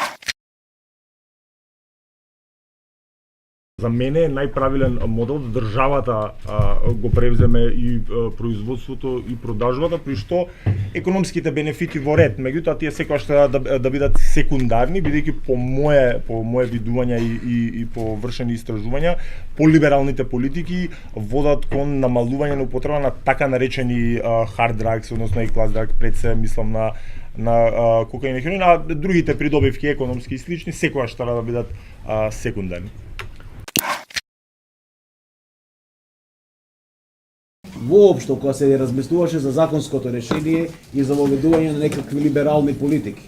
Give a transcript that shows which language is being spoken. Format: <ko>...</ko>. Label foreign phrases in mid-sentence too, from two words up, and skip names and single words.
<mk>За мене е најправилен модел да државата го превземе и производството и продажбата, при што економските бенефити во ред, меѓутоа тие секогаш треба да бидат секундарни, бидејќи по мое видување и по вршени истражувања, полибералните политики водат кон намалување на употреба на така наречени</mk> <en>hard drugs,</en> <mk>односно и</mk> <en>class drug,</en> <mk>пред се мислам на кокаин и хероин, а другите придобивки економски и слични секогаш треба да бидат секундарни. Воопшто, кога се размислуваше за законското решение и за воведување на некакви либерални политики.</mk>